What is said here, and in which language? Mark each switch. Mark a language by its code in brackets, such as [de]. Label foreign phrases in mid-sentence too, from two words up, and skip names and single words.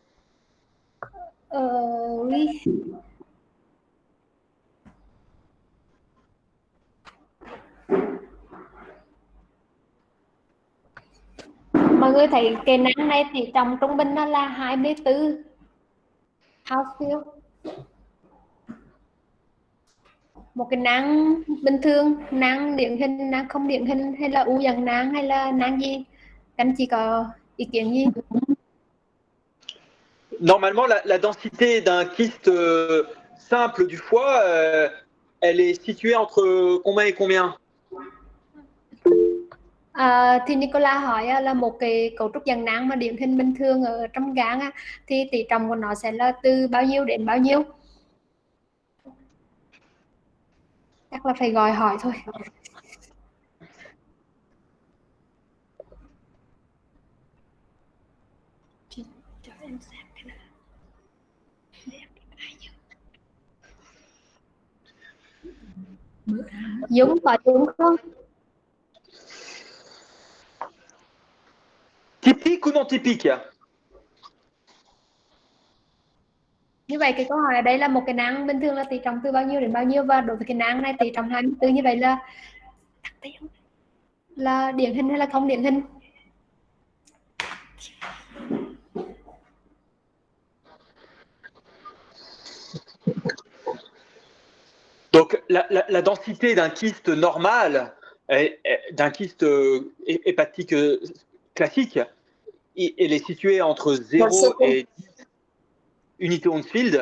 [fr] Oui. [vi] Mọi người thấy cái nang này thì trọng trung bình nó là 24 Hounsfield. Một cái nang bình thường, nang điển hình, nang không điển hình, hay là u dạng nang, hay là nang gì? Các anh chị có ý kiến gì? [fr] Normalement, la densité d'un kyste simple du foie, elle est située entre combien et combien? [vi] Thì Nicola hỏi là một cái cấu trúc dạng nang mà điển hình bình thường ở trong gan thì tỷ trọng của nó sẽ là từ bao nhiêu đến bao nhiêu? Chắc là phải gọi hỏi thôi. Cho em xem cái này. Dũng có đúng không? [fr] Typique ou non typique? [vi] Như vậy cái câu hỏi ở đây là một cái nang bình thường là tỷ trọng từ bao nhiêu đến bao nhiêu, và đối với cái nang này tỷ trọng 24, như vậy là điển hình hay là không điển hình? [fr] Donc la densité d'un kyste normal, d'un kyste hépatique classique, elle est située entre 0 et 10 unités Hounsfield.